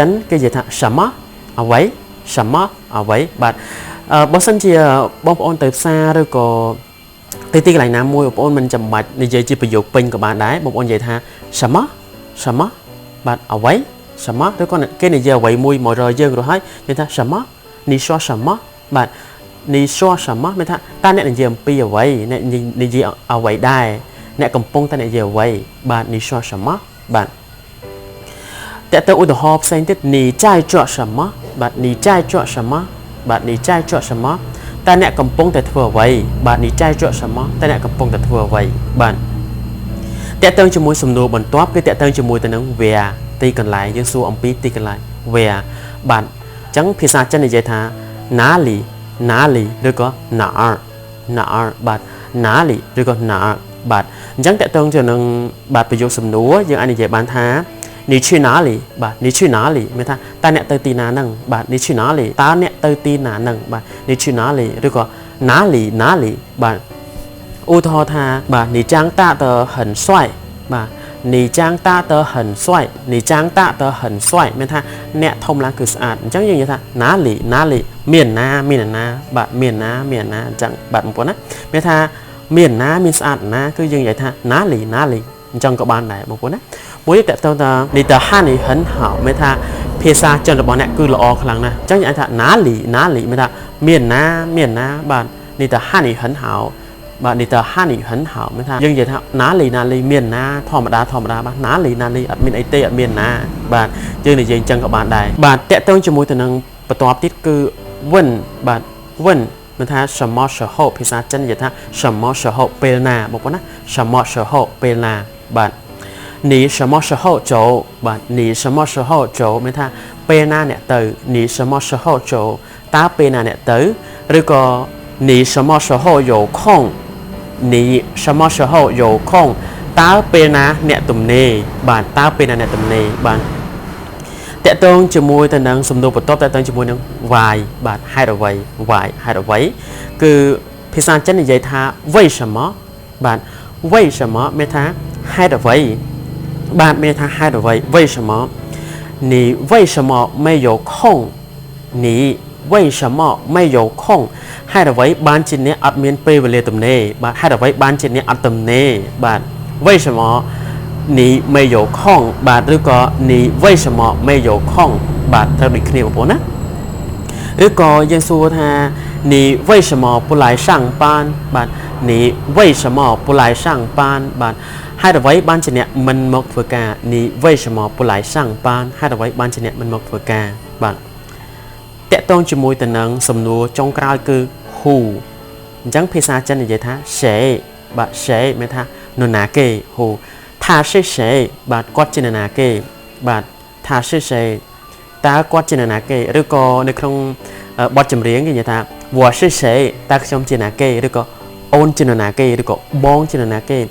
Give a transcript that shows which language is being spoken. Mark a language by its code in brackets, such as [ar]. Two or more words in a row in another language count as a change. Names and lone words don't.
[km] នគេនិយាយថា什么អ្វី什么អ្វីបាទបើសិនជាបងប្អូនទៅផ្សារឬក៏ទៅទីកន្លែងណាមួយបងប្អូនមិនចាំបាច់និយាយជាប្រយោគពេញក៏បានដែរបងប្អូននិយាយថា [zh] 什么什么 [km] បាទអ្វី什么ឬក៏គេនិយាយអ្វីមួយមករកយើងរហហើយនិយាយថា [zh] 什么你说什么 [km] បាទ [zh] 你说 [km] 什么មានថាតើអ្នកនិយាយអំពីអ្វីអ្នកនិយាយអ្វីដែរអ្នកកំពុងតែនិយាយអ្វីបាទ [zh] 你说什么 [km] បាទតើទៅឧទាហរណ៍ផ្សេងទៀត [zh] 你在做什么 [km] បាទ [zh] 你在做什么 [km] បាទ [zh] 你在做什么 [km] តើអ្នកកំពុងតែធ្វើអ្វីបាទ [zh] 你在做什么 [km] តើអ្នកកំពុងតែធ្វើអ្វីបាទតើទៅជាមួយសំណួរបន្ទាប់គឺតើទៅជាមួយទៅនឹង where ទីកន្លែងយើងសួរអំពីទីកន្លែង where បាទអញ្ចឹងភាសាចិននិយាយថា [zh] 哪里哪里 [km] ឬក៏ [zh] 哪儿哪儿 [km] បាទ哪里ឬក៏哪儿បាទអញ្ចឹងតើទៅទៅនឹងបាទប្រយោគសំណួរយើង អាចនិយាយបានថា [zh] 你去哪里 [km] បាទ [zh] 你去哪里 [km] មានថាតើអ្នកទៅទីណាហ្នឹងបាទ [zh] 你去哪里 [km] តើអ្នកទៅទីណាហ្នឹង បាទ [zh] 你去哪里 [km] ឬក៏ [zh] 哪里哪里 [km] បាទឧទាហរណ៍ថាបាទ [zh] 你长大得很帅 [km] បាទ [zh] 你长大得很帅你长大得很帅 [km] មានថាអ្នកធំឡើងគឺស្អាតអញ្ចឹងយើងនិយាយថា [zh] 哪里哪里 [km] មានណាបាទមានណាអញ្ចឹងបាទបងប្អូនណាមានថាមានណាមានស្អាតណាគឺយើងនិយាយថា哪里អញ្ចឹងក៏បានដែរបងប្អូនណាមួយ តើតើ [zh] 你的汉语很好 [km] មានថាភាសាចិនរបស់អ្នកគឺល្អខ្លាំងណាស់អញ្ចឹងយើងអាចថា哪里មានថាមានណាបាទ [zh] 你的汉语很好 [km] បាទ [zh] 你的汉语很好 [km] មានថាយើងនិយាយថា哪里មានណាធម្មតាបាទ哪里អត់មានអីទេអត់មានណាបាទយើងនិយាយអញ្ចឹងក៏បានដែរបាទតើតើជាមួយទៅនឹងបន្ទាប់ទៀតគឺ问បាទ问មានថា [zh] 什么时候 [km] ភាសាចិននិយាយថា [zh] 什么时候 [km] ពេលណាបងប្អូនណា [zh] 什么时候 [km] ពេលណាបាទ [zh] 你什么时候走 [km] បាទ [zh] 你什么时候走 [km] មានថាពេលណាអ្នកទៅ [zh] 你什么时候走 [km] តើពេលណាអ្នកទៅឬក៏ [zh] 你什么时候有空你什么时候有空 [km] តើពេលណាអ្នកទំនេរបាទតើពេលណាអ្នកទំនេរបាទតកតងជាមួយទៅនឹងសំណួរបន្ទាប់តកតងជាមួយនឹង why បាទហេតុអ្វី why ហេតុអ្វីគឺភាសាចិននិយាយថា为什么បាទ为什么មានថា ហេតុអ្វីបាទមានថាហេតុអ្វី [zh] 为什么你为什么没有空你为什么没有空 [km] ហេតុអ្វីបានជាអ្នកអត់មានពេលវេលាទំនេរបាទហេតុអ្វីបានជាអ្នកអត់ទំនេ របាទ [zh] 为什么你没有空 [km] បាទឬក៏ [zh] 你为什么没有空 [km] បាទត្រូវដូចគ្នាបងប្អូនណាឬក៏យើងសួរថា你 [zh] 为什么不来上班បាទ你为什么不来上班បាទ [km] ហេតុអ្វីបានជាអ្នកមិនមកធ្វើ ការ [zh] 你为什么不来上班 [km] ហេតុអ្វីបានជាអ្នកមិនមកធ្វើការបាទតកតងជាមួយទៅនឹងសំណួរចុងក្រោយគឺ who អញ្ចឹងភាសាចិននិយាយថា谁បាទ谁មានថានរណាគេ who [zh] 他是谁 [km] បាទគាត់ជានរណាគេបាទ他是谁តើគាត់ជានរណាគេឬក៏នៅក្នុងបទចម្រៀងគេនិយាយថា [zh] 我是谁 [km] តើខ្ញុំជានរណាគេឬក៏អូនជានរណាគេឬក៏បងជានរណាគេ